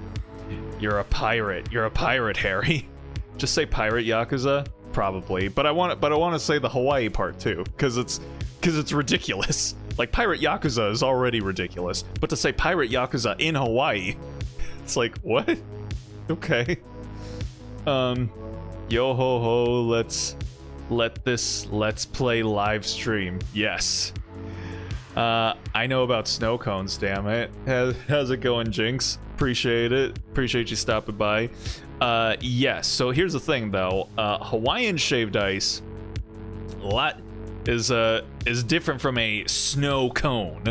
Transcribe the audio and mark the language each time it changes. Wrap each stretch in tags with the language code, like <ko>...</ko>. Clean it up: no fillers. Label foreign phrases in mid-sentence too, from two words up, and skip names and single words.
<en>You're a pirate. You're a pirate, Harry. Just say pirate Yakuza, probably. But I want to say the Hawaii part too, because it's ridiculous. Like Pirate Yakuza is already ridiculous, but to say Pirate Yakuza in Hawaii, it's like what? Okay. Yo ho ho, let's play live stream. Yes. I know about snow cones, damn it. How's it going, Jinx? Appreciate it. Appreciate you stopping by. Yes, so here's the thing though. Hawaiian shaved ice is different from a snow cone.</en>